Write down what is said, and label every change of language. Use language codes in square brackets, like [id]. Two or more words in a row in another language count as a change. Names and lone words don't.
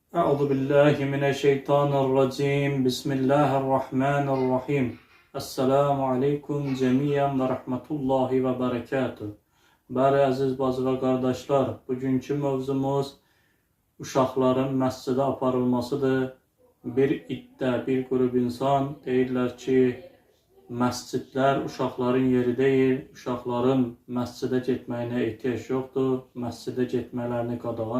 [ar] أعوذ بالله من الشيطان الرجيم. بسم الله الرحمن الرحيم. السلام عليكم جميعا ورحمة الله وبركاته. [az] Bəli, əziz bacı və qardaşlar, bugünkü mövzumuz uşaqların məscidə aparılmasıdır. Bir iddə, bir qrup insan deyirlər ki, məscidlər uşaqların yeri deyil, uşaqların məscidə getməyinə ehtiyac yoxdur, məscidə getmələrini qadağan